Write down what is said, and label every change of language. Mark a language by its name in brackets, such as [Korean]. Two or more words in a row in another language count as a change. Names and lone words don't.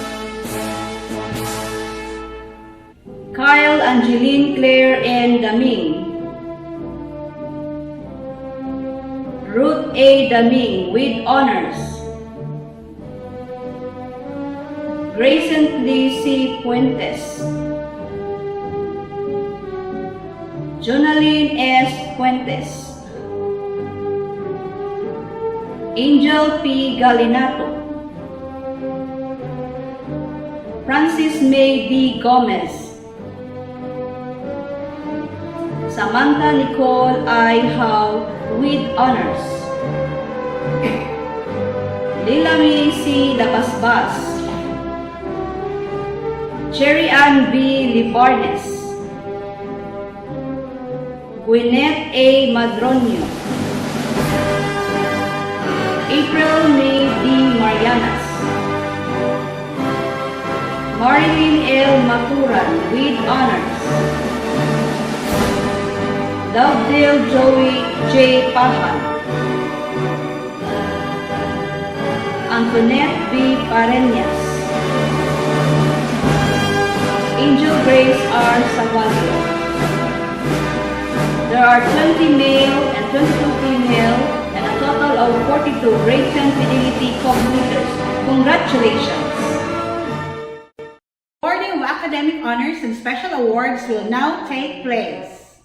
[English] Kyle Angeline Claire N. Daming. Ruth A. Daming with honors. Grayson Lee C. Puentes. Jonaline S. Puentes. Angel P. Galinato. Francis May D. Gomez. Samantha Nicole I. Howe with honors. Lilami C. Labasbas. Cherry Ann B. Libarnes. Gwyneth A. Madronio. April May D. Marianas. Marilyn L. Maturan with honors. Lovedale Joey J. Pahan. Antoinette B. Pareñas. Angel Grace R. Savalio. There are 20 male and 22 female and a total of 42 grade 10 fidelity completers. Congratulations! Awarding of academic honors and special awards will now take place.